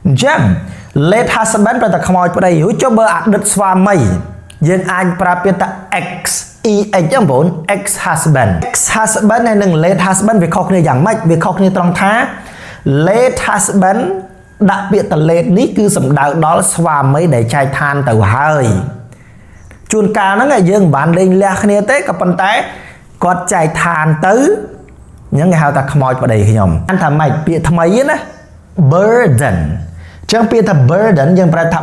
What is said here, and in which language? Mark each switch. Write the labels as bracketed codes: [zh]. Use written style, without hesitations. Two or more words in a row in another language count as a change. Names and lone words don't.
[km] Jam [en] late husband [km] ប្រតែខ្មោចប្តីរួចចុះបើអតីតស្វាមីយើងអាចប្រើពាក្យថា ex ចឹងបង ex husband ហើយនឹង [en] late husband [km] វាខុសគ្នាយ៉ាងម៉េចវាខុសគ្នាត្រង់ថា [en] late husband [km] ដាក់ពាក្យថា late នេះគឺសំដៅដល់ស្វាមីដែលចែកឋានទៅហើយជួនកាលហ្នឹងយើងមិនបានលេងលះគ្នាទេក៏ប៉ុន្តែគាត់ចែកឋានទៅអញ្ចឹងគេហៅថាខ្មោចប្តីខ្ញុំអានថាម៉េចពាក្យថ្មីណា burden ចឹងពាក្យថា burden យើងប្រើថា